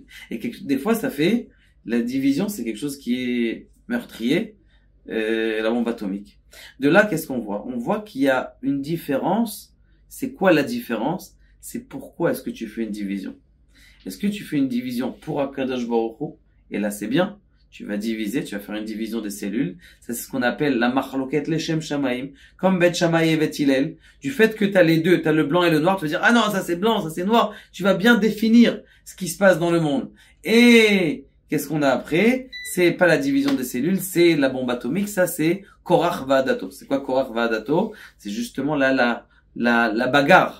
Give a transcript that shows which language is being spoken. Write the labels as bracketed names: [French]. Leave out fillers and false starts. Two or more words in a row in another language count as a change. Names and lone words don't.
[French] Et des fois, ça fait la division, c'est quelque chose qui est meurtrier, la bombe atomique. De là, qu'est-ce qu'on voit? On voit qu'il y a une différence. C'est quoi la différence? C'est pourquoi est-ce que tu fais une division? Est-ce que tu fais une division pour [Hebrew] הקדוש ברוך הוא? [French] Et là, c'est bien. Tu vas diviser, tu vas faire une division des cellules. Ça, c'est ce qu'on appelle la [Hebrew] מחלוקת לשם שמים, [French] comme Bet Shammai et Bet Hillel. Du fait que tu as les deux, tu as le blanc et le noir, tu vas dire, ah non, ça c'est blanc, ça c'est noir. Tu vas bien définir ce qui se passe dans le monde. Et qu'est-ce qu'on a après? C'est pas la division des cellules, c'est la bombe atomique. Ça, c'est Korach Va'adato. C'est quoi Korach Va'adato? C'est justement la bagarre.